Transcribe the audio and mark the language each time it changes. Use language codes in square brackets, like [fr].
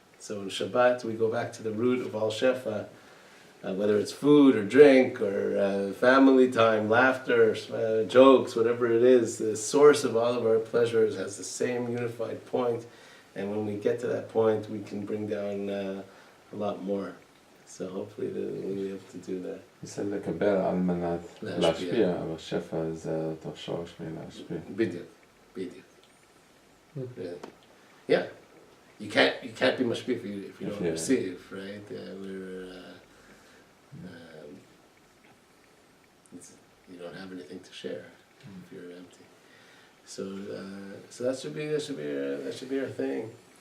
[en] So in Shabbat we go back to the root of all Shefa, whether it's food or drink or family time, laughter, jokes, whatever it is. The source of all of our pleasures has the same unified point, and when we get to that point, we can bring down a lot more. So hopefully we'll be able to do that. You said [he] לקבל על מנת להשפיע, אבל שפע זה תוך שורש מלהשפיע. בדיוק. [en] Yeah. You can't be mashpia if you don't receive, right? You don't have anything to share if you're empty. So that should be our thing.